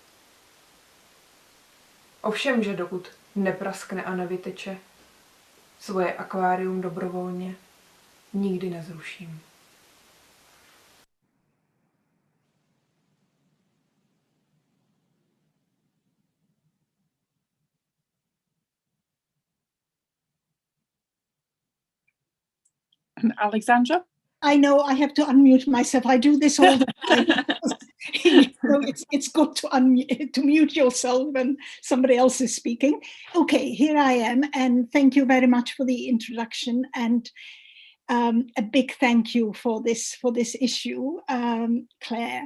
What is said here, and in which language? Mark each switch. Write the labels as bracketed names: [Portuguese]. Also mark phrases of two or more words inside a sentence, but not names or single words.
[Czech] Ovšem, že dokud nepraskne a nevyteče, svoje akvárium dobrovolně nikdy nezruším. [English] Alexandra? I know I have to unmute myself. I do this all the time. It's good to mute yourself when somebody else is speaking. Okay, here I am, and thank you very much for the introduction, and a big thank you for this issue, Claire.